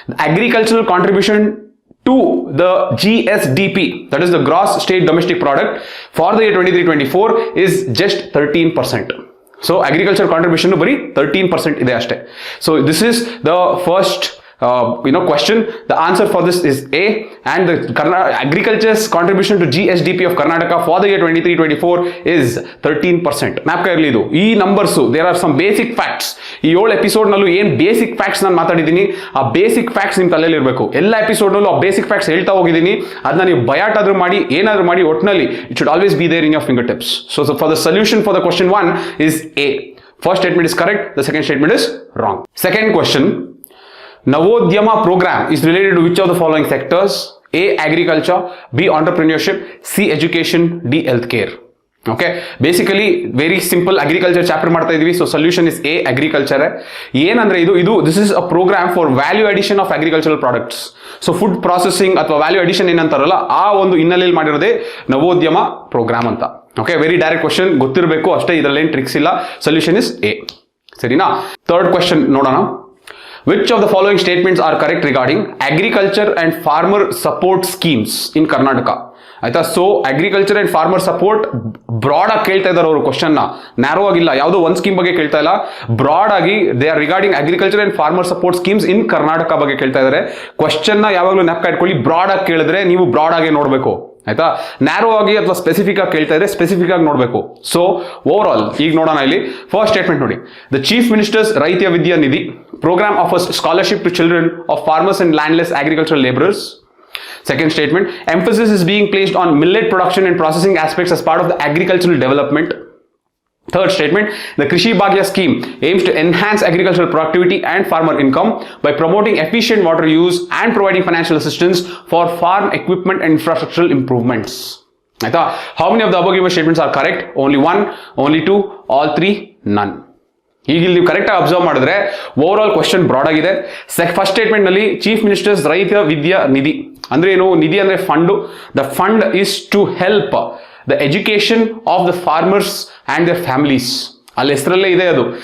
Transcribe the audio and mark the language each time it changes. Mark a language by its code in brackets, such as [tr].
[en] Agricultural contribution to the GSDP, that is the gross state domestic product, for the year 23-24 is just 13%. So agriculture contribution [kn] ಬರೀ 13% ಇದೆ ಅಷ್ಟೇ. [en] So this is the first question. The answer for this is A, and the agriculture's contribution to GSDP of Karnataka for the year 23-24 is 13%. Map [kn] ಇರಲಿ ಇದು. ಈ [en] Numbers there are some basic facts. [kn] ಈ 7 ಎಪಿಸೋಡ್ನಲ್ಲೂ ಏನು basic facts ನಾನು ಮಾತಾಡಿದ್ದೀನಿ ಆ basic facts ನಿಮ್ಮ ತಲೆಯಲ್ಲಿ ಇರಬೇಕು. ಎಲ್ಲ ಎಪಿಸೋಡ್ನಲ್ಲೂ ಆ ಬೇಸಿಕ್ ಫ್ಯಾಕ್ಟ್ಸ್ ಹೇಳ್ತಾ ಹೋಗಿದ್ದೀನಿ. ಅದನ್ನ ನೀವು ಬಯಾಟಾದ್ರೂ ಮಾಡಿ ಏನಾದರೂ ಮಾಡಿ ಒಟ್ಟಿನಲ್ಲಿ [en] It should always be there in your fingertips. So for the solution for the question 1 is A. First statement is correct, the second statement is wrong. Second question, Navodhyama program is related to which of the following sectors? A, agriculture, B, entrepreneurship, C, education, D, healthcare. [kn] Okay, basically very simple agriculture chapter ಮಾಡ್ತಾ ಇದೀವಿ. [en] So solution is A, agriculture. [kn] ಏನಂದ್ರೆ ಇದು [en] This is a program for value addition of agricultural products. [kn] So food processing ಅಥವಾ value addition ಏನಂತಾರಲ್ಲ ಆ ಒಂದು ಹಿನ್ನೆಲೆಯಲ್ಲಿ ಮಾಡಿರೋದೇ ನವೋದ್ಯಮ program ಅಂತ. ಓಕೆ, [en] very direct question, [kn] ಗೊತ್ತಿರಬೇಕು ಅಷ್ಟೇ, ಇದರಲ್ಲೇನು ಟ್ರಿಕ್ಸ್ ಇಲ್ಲ. [en] Solution is A. [kn] ಸರಿನಾ? ಥರ್ಡ್ ಕ್ವಶನ್ ನೋಡೋಣ. [en] Which of the following statements are correct regarding agriculture and farmer support schemes in Karnataka? [kn] ಆಯ್ತಾ? So agriculture and farmer support broad ಆಗಿ ಕೇಳ್ತಾ ಇದ್ದಾರೆ ಅವರು ಕ್ವಶನ್ನ, ನ್ಯಾರೋ ಆಗಿಲ್ಲ, ಯಾವುದೋ ಒಂದು ಸ್ಕೀಮ್ ಬಗ್ಗೆ ಕೇಳ್ತಾ ಇಲ್ಲ, ಬ್ರಾಡ್ ಆಗಿ [en] they are regarding agriculture and farmer support schemes in Karnataka [kn] ಬಗ್ಗೆ ಕೇಳ್ತಾ ಇದ್ದಾರೆ. ಕ್ವಶನ್ನ ಯಾವಾಗಲೂ ನೆನಪು ಇಟ್ಕೊಳ್ಳಿ, ಬ್ರಾಡ್ ಆಗಿ ಕೇಳಿದ್ರೆ ನೀವು ಬ್ರಾಡ್ ಆಗಿ ನೋಡಬೇಕು. ಆಯ್ತಾ? ನ್ಯಾರೋ ಆಗಿ ಅಥವಾ ಸ್ಪೆಸಿಫಿಕ್ ಆಗಿ ಕೇಳ್ತಾ ಇದ್ರೆ ಸ್ಪೆಸಿಫಿಕ್ ಆಗಿ ನೋಡಬೇಕು. ಸೊ ಓವರ್ ಆಲ್ ಈಗ ನೋಡೋಣ. ಇಲ್ಲಿ ಫಸ್ಟ್ ಸ್ಟೇಟ್ಮೆಂಟ್ ನೋಡಿ. [en] The chief minister's Raitha Vidya Nidhi program offers scholarship to children of farmers and landless agricultural laborers. Second statement, emphasis is being placed on millet production and processing aspects as part of the agricultural development. Third statement, the Krishi Bhagya scheme aims to enhance agricultural productivity and farmer income by promoting efficient water use and providing financial assistance for farm equipment and infrastructural improvements. How many of the above given statements are correct? Only one, only two, all three, none. [kn] ಈಗ ಇಲ್ಲಿ ನೀವು ಕರೆಕ್ಟಾಗಿ observe ಮಾಡಿದ್ರೆ over all question broad ಆಗಿದೆ. First statement ನಲ್ಲಿ chief ministers ರೈತ ವಿದ್ಯಾ ನಿಧಿ ಅಂದ್ರೆ ಏನು? ನಿಧಿ ಅಂದ್ರೆ fund. [en] The fund is to help the education of the farmers and their families. [kn] ಅಲ್ಲಿ ಹೆಸರಲ್ಲೇ ಇದೆ ಅದು.